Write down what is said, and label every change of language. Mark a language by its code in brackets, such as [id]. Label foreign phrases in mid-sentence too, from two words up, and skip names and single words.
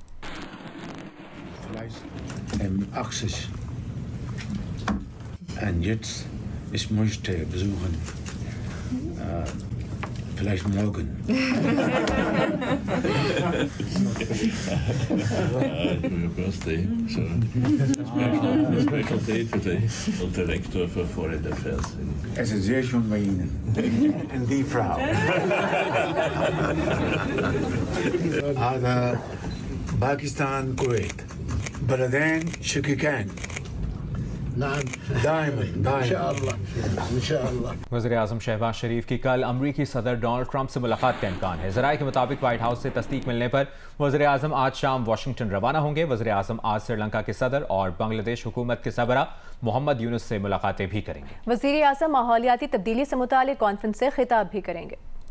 [de] Vielleicht morgen. [en] Your birthday, so special day today. [de] Und Direktor für [en] Foreign Affairs. [de] Es ist sehr schön bei Ihnen. Und die Frau. [ar] هذا باكستان كويت بلدين شقيقين. نعم دائما ان شاء الله. [ur] وزیر اعظم شہباز شریف کی کل امریکی صدر ڈونلڈ ٹرمپ سے ملاقات کا امکان ہے۔ ذرائع کے مطابق وائٹ ہاؤس سے تصدیق ملنے پر وزیر اعظم آج شام واشنگٹن روانہ ہوں گے۔ وزیر اعظم آج سری لنکا کے صدر اور بنگلہ دیش حکومت کے سربراہ محمد یونس سے ملاقاتیں بھی کریں گے۔ وزیر اعظم ماحولیاتی تبدیلی سے متعلق کانفرنس سے خطاب بھی کریں گے۔